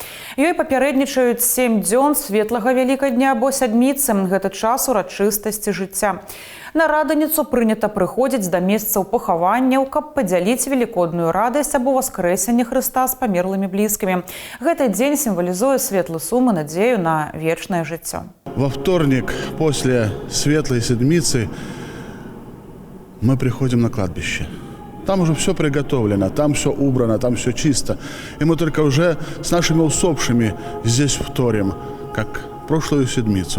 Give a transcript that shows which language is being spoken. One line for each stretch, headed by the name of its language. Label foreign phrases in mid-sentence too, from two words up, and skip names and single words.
Belarusian: Ёй папярэднічаюць 7 дзён светлага Вялікадня або сядміцы. Гэта час урачыстасці жыцця. На раданіцу прынята прыходзіць да месцаў пахаванняў, каб падзяліць велікодную радасць або воскрэсенне Хрыста з памерлымі блізкімі. Гэты дзень сімвалізуе светлы сум і надзею на вечнае жыццё.
Russian: Во вторник после Светлой Седмицы мы приходим на кладбище. Там уже все приготовлено, там все убрано, там все чисто. И мы только уже с нашими усопшими здесь вторим, как прошлую седмицу.